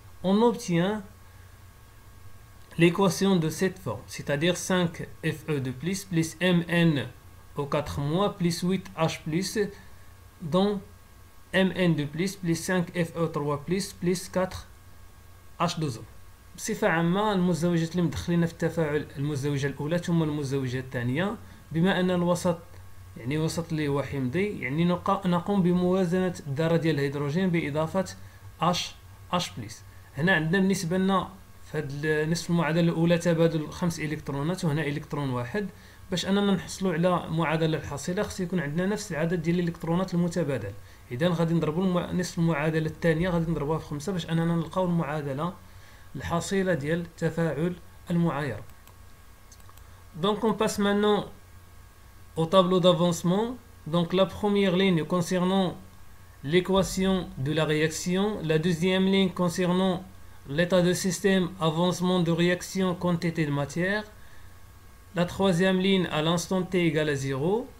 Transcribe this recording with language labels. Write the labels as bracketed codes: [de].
[fr] On obtient l'équation de cette forme, c'est-à-dire 5Fe2+, plus Mn au 4- plus 8H+, dont Mn2+, plus 5Fe3+, plus 4H2O. [ar] بصفة عامة المزدوجات اللي مدخلين في التفاعل المزدوجة الأولى ثم المزدوجة الثانية، بما أن الوسط وسط اللي هو حمضي، نقوم بموازنة الذرة ديال الهيدروجين بإضافة H+. هنا عندنا بالنسبة لنا في هذا نصف المعادلة الأولى تبادل 5 إلكترونات وهنا إلكترون واحد. باش أننا نحصلوا على معادلة الحاصلة خص يكون عندنا نفس العدد ديال الإلكترونات المتبادل. إذا غادي نضربوا نصف المعادلة الثانية غادي نضربوها في 5 باش أننا نلقاو المعادلة الحاصلة ديال تفاعل المعايرة. [fr] Donc on passe maintenant au tableau d'avancement. Donc la première ligne concernant l'équation de la réaction, la deuxième ligne concernant l'état de système, avancement de réaction, quantité de matière, la troisième ligne à l'instant t égale à 0.